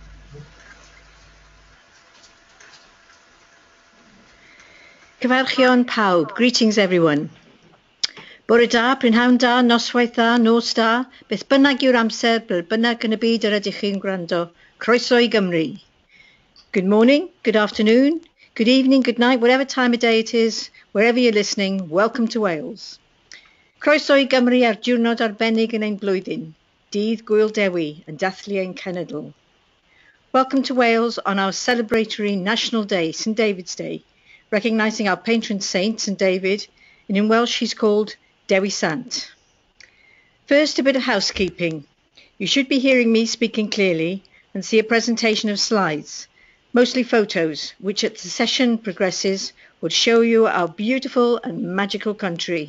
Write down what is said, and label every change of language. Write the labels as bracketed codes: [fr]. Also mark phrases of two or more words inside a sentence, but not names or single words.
[cy] Cyfarchion pawb, [en] greetings everyone. [cy] Bore da, prynhawn da, noswaith da, nos da, beth bynnag yw'r amser, ble bynnag yn y byd yr ydych chi'n gwrando, croeso i Gymru. [en] Good morning, good afternoon, good evening, good night, whatever time of day it is, wherever you're listening, welcome to Wales. [cy] Croeso i Gymru ar diwrnod arbennig yn ein blwyddyn, dydd Gwyl Dewi yn dathlu ein cenedl. [en] Welcome to Wales on our celebratory National Day, St David's Day, recognising our patron saint, St David, and in Welsh he's called Dewi Sant. First, a bit of housekeeping. You should be hearing me speaking clearly and see a presentation of slides, mostly photos, which as the session progresses would show you our beautiful and magical country.